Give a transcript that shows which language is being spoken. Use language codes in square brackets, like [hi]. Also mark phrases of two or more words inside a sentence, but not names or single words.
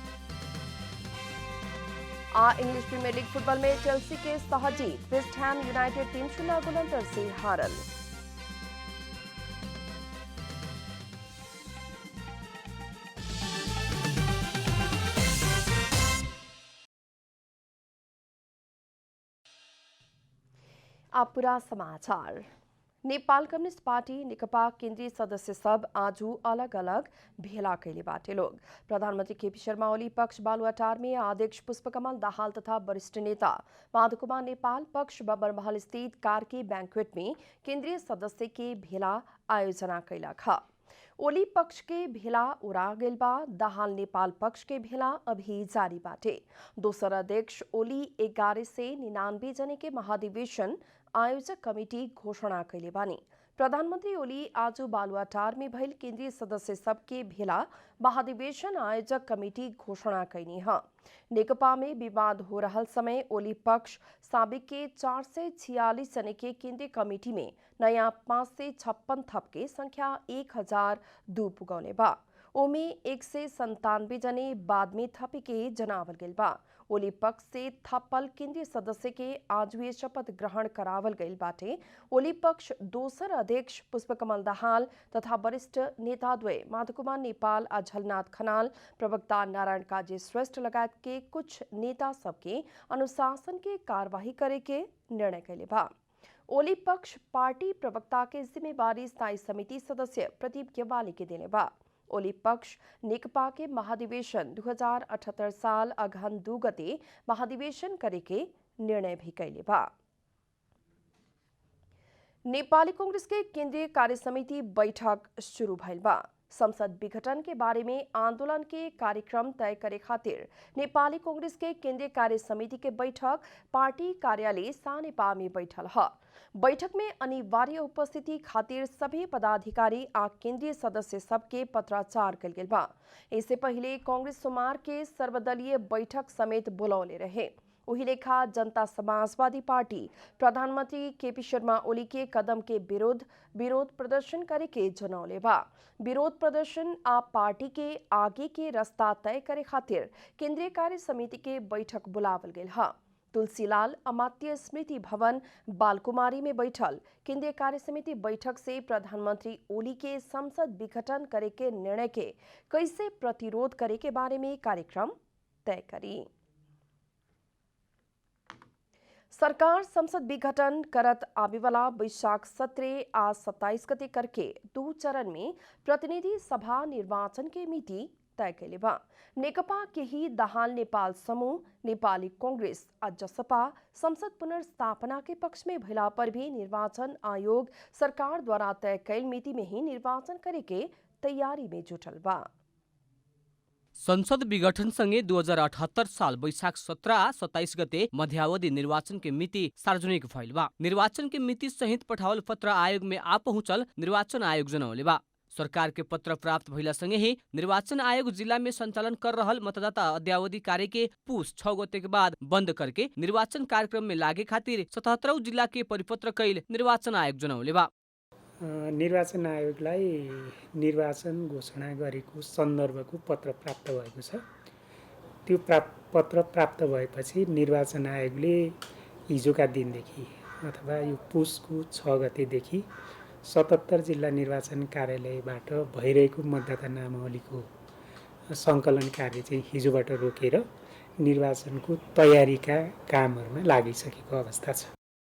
[bho] इंग्लिश प्रीमियर लीग फुटबॉल में चेल्सी के सहजीत, वेस्ट हैम यूनाइटेड 3-0 गोल अंतर से हारल। अब पूरा समाचार। नेपाल कम्युनिस्ट पार्टी नेकपा केंद्रीय सदस्य सब आज अलग अलग भेला कैले बाटे लोग। प्रधानमंत्री केपी शर्मा ओली पक्ष बालुवाटार में अध्यक्ष पुष्पकमल दाहाल तथा वरिष्ठ नेता माधवकुमार नेपाल पक्ष बबरमहल स्थित कार्की बैंक्वेट में केंद्रीय सदस्य के भेला आयोजना कैला खा। ओली पक्ष के भेला उड़ा गेल बा, दाहाल नेपाल पक्ष के भेला अभी जारी बाटे। दोसर अध्यक्ष ओली 11 से 99 जने के महाधिवेशन आयोजक कमिटी घोषणा कैले बानी। प्रधानमंत्री ओली आज बालुवाटार में भइल केंद्रीय सदस्य सबके भेला महाधिवेशन आयोजक कमिटी घोषणा कैनी है। नेकपा में विवाद हो रहल समय ओली पक्ष साबिक के 446 जने के केंद्रीय कमिटी में नया 556 थप के संख्या 1002 पुगौले बा। ओमे 197 जने बाद में थपे के जनावल गेल बा। ओली पक्ष से थपल केंद्रीय सदस्य के आज हुए शपथ ग्रहण करावल गईल बाटे। ओली पक्ष दोसर अध्यक्ष पुष्पकमल दाहाल तथा वरिष्ठ नेता द्वय माधवकुमार नेपाल आ झलनाथ खनाल, प्रवक्ता नारायण काजी श्रेष्ठ लगायत के कुछ नेता सबके अनुशासन के कार्यवाही करे के निर्णय कैले बा। ओली पक्ष पार्टी प्रवक्ता के जिम्मेवारी स्थायी समिति सदस्य प्रदीप गेवाली के देने बा। ओली पक्ष नेकपा के महाधिवेशन 2078 साल अगहन 2 गते महाधिवेशन करे के निर्णय भी कैले बा। नेपाली कांग्रेस के केंद्रीय कार्य समिति बैठक शुरू भइल बा। संसद विघटन के बारे में आंदोलन के कार्यक्रम तय करे खातिर नेपाली कांग्रेस के केंद्रीय कार्य समिति के बैठक पार्टी कार्यालय सानेपा में बैठल है। बैठक में अनिवार्य उपस्थिति खातिर सभी पदाधिकारी आ केंद्रीय सदस्य सबके पत्राचार कल गेल बा। इससे पहले कांग्रेस सोमवार के सर्वदलीय बैठक समेत बुलौले रहे। वही लेखा जनता समाजवादी पार्टी प्रधानमंत्री केपी शर्मा ओली के कदम के विरोध प्रदर्शन करे के जनौले बा। विरोध प्रदर्शन आ पार्टी के आगे के रास्ता तय करे खातिर केंद्रीय कार्य समिति के बैठक बुलावल गेल है। तुलसीलाल अमात्य स्मृति भवन बालकुमारी में बैठल केंद्रीय कार्य समिति बैठक से प्रधानमंत्री ओली के संसद विघटन करे के निर्णय के कैसे प्रतिरोध करे के बारे में कार्यक्रम तय करी। सरकार संसद विघटन करत आवेवाला वैशाख 17 आ 27 गते करके 2 चरण में प्रतिनिधि सभा निर्वाचन के मिति तय कैले बा। नेकपा के ही दाहाल नेपाल समूह, नेपाली कांग्रेस आ जसपा संसद पुनर्स्थापना के पक्ष में भइला पर भी निर्वाचन आयोग सरकार द्वारा तय कैल मिति में ही निर्वाचन करे के तैयारी में जुटल बा। संसद विघटन सँगै 2078 साल वैशाख 17 आ 27 गते मध्यावधि निर्वाचन के मिति सार्वजनिक भइल बा। निर्वाचन के मिति सहित पठावल पत्र आयोग में आ पहुँचल निर्वाचन आयोग जनौले बा। सरकार के पत्र प्राप्त भइला सँगै ही निर्वाचन आयोग जिला में संचालन कर रहल मतदाता अद्यावधि कार्य के पुस 6 गते के बाद बंद करके निर्वाचन कार्यक्रम में लागे खातिर 77 जिला के परिपत्र कैल निर्वाचन आयोग जनौले बा। [ne] निर्वाचन आयोगलाई निर्वाचन घोषणा गरेको सन्दर्भको पत्र प्राप्त भएको छ। त्यो पत्र प्राप्त भएपछि निर्वाचन आयोगले हिजोका दिनदेखि अथवा यो पुसको 6 गतेदेखि 77 जिल्ला निर्वाचन कार्यालयबाट भइरहेको मतदाता नामावलीको सङ्कलन कार्य चाहिँ हिजोबाट रोकेर निर्वाचनको तयारीका कामहरूमा लागिसकेको अवस्था छ।